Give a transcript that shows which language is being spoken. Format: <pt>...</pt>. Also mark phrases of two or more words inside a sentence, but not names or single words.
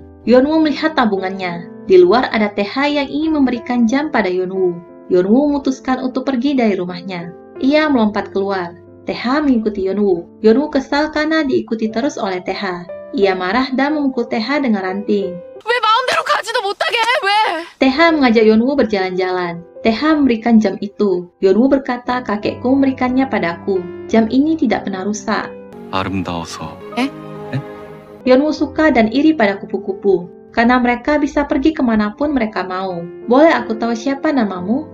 <id>Yeonwoo melihat tabungannya. Di luar ada Teha yang ingin memberikan jam pada Yeonwoo. Yeonwoo memutuskan untuk pergi dari rumahnya. Ia melompat keluar. Teha mengikuti Yeonwoo. Yeonwoo kesal karena diikuti terus oleh Teha. Ia marah dan memukul Teha dengan ranting.</id> <ko>왜 마음대로 가지도 못하게 해, 왜?</ko> <id>Teha mengajak Yeonwoo berjalan-jalan. Teha memberikan jam itu. Yeonwoo berkata, kakekku memberikannya padaku. Jam ini tidak pernah rusak.</id> <ko>아름다워서.</ko> <id>Yeonwoo suka dan iri pada kupu-kupu. Karena mereka bisa pergi kemanapun mereka mau. Boleh aku tahu siapa namamu?</id>